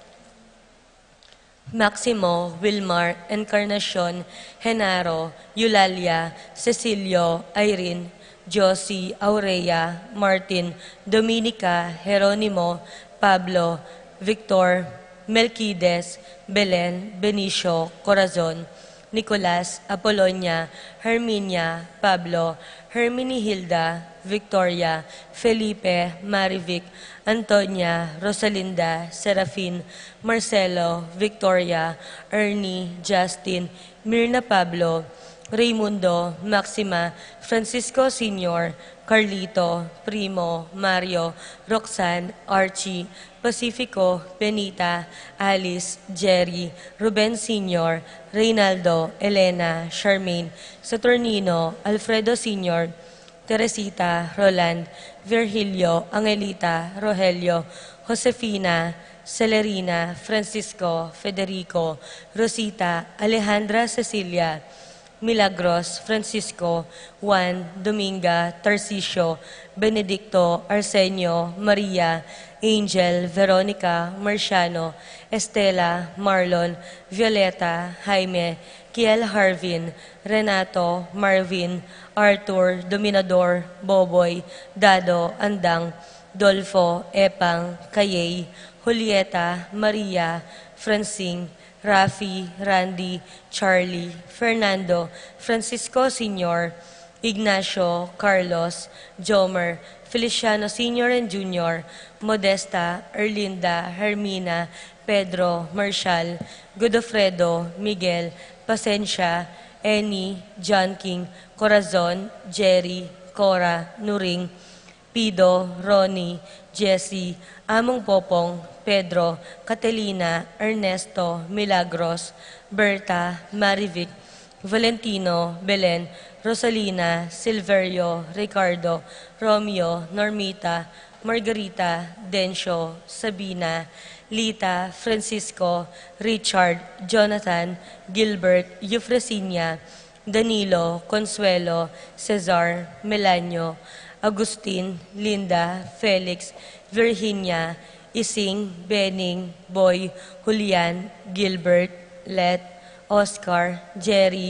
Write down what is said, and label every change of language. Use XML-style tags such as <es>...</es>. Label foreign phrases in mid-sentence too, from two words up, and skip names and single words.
<tl>Maximo, Wilmar, Encarnacion, Genaro, Eulalia, Cecilio, Irene, Josie, Aurea, Martin, Dominica, Jeronimo, Pablo, Victor, Melquides, Belen, Benicio, Corazon, Nicolas, Apolonia, Herminia, Pablo, Herminihilda, Victoria, Felipe, Marivic, Antonia, Rosalinda, Serafin, Marcelo, Victoria, Ernie, Justin, Mirna Pablo, Raimundo, Maxima, Francisco Sr., Carlito, Primo, Mario, Roxanne, Archie, Pacifico, Benita, Alice, Jerry, Ruben Sr., Reynaldo, Elena, Charmaine, Saturnino, Alfredo Sr., Teresita, Roland, Virgilio, Angelita, Rogelio, Josefina, Celerina, Francisco, Federico, Rosita, Alejandra Cecilia, Milagros, Francisco, Juan, Dominga, Tarcisio, Benedicto, Arsenio, Maria, Angel, Veronica, Marciano, Estela, Marlon, Violeta, Jaime, Kiel Harvin, Renato, Marvin, Arthur, Dominador, Boboy, Dado, Andang, Dolfo, Epang, Kayay, Julieta, Maria, Francine, Rafi, Randy, Charlie, Fernando, Francisco Sr., Ignacio, Carlos, Jomer, Feliciano Sr. and Jr., Modesta, Erlinda, Hermina, Pedro, Marshall, Godofredo, Miguel, Pasencia, Eni, John King, Corazon, Jerry, Cora, Nuring, Pido, Ronnie, Jesse, Among Popong, Pedro, Catalina, Ernesto, Milagros, Berta, Marivic, Valentino, Belen, Rosalina, Silverio, Ricardo, Romeo, Normita, Margarita, Dencio, Sabina, Lita, Francisco, Richard, Jonathan, Gilbert, Eufrasinia, Danilo, Consuelo, Cesar, Melanio, Agustin, Linda, Felix, Virginia, Ising, Benning, Boy, Julian, Gilbert, Let, Oscar, Jerry,</tl>